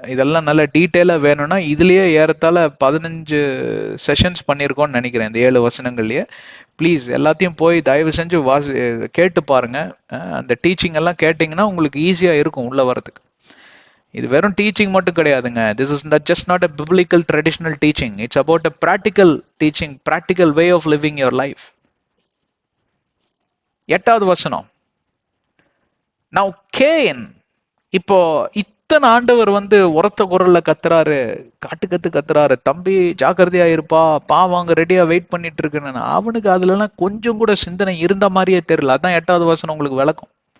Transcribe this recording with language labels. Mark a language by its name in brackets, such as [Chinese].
[Tamil] இதெல்லாம் நல்ல டீட்டெயிலா வேணும்னா இதுலயே ஏறத்தாழ 15 செஷன்ஸ் பண்ணியிருக்கோம்னு நினைக்கிறேன், இந்த 7 வசனங்கள்லயே. ப்ளீஸ் எல்லாத்தையும் போய் தயவு செஞ்சு கேட்டு பாருங்க. அந்த டீச்சிங் எல்லாம் கேட்டீங்கன்னா உங்களுக்கு ஈஸியா இருக்கும் உள்ள வரதுக்கு. இது வெறும் டீச்சிங் மட்டும் கிடையாதுங்க. [English] This is just not a biblical traditional teaching. It's about a practical teaching, practical way of living your life. [Tamil] 8வது வசனம். [English] Now Cain, [Tamil] இப்போ இத்தனை ஆண்டவர் வந்து உரத்த குரல்ல கத்துறாரு, கத்துறாரு, தம்பி ஜாக்கிரதையா இருப்பா, பாவாங்க ரெடியா வெயிட் பண்ணிட்டு இருக்குன்னு. அவனுக்கு அதுலலாம் கொஞ்சம் கூட சிந்தனை இருந்த மாதிரியே தெரியல. அதான் 8வது வசனம் உங்களுக்கு விளக்கம்.